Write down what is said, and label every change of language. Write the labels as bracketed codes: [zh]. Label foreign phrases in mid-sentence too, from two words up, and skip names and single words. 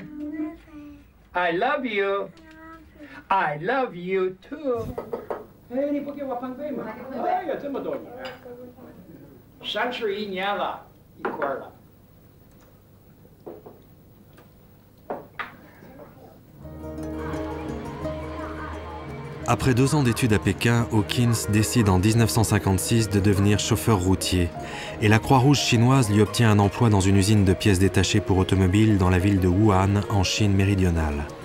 [en] I love you. I love you too. [zh] 哎，你不给我碰杯吗？哎呀，这么多年，31年了，一块儿了。 [fr] Après 2 ans d'études à Pékin, Hawkins décide en 1956 de devenir chauffeur routier et la Croix-Rouge chinoise lui obtient un emploi dans une usine de pièces détachées pour automobiles dans la ville de Wuhan, en Chine méridionale.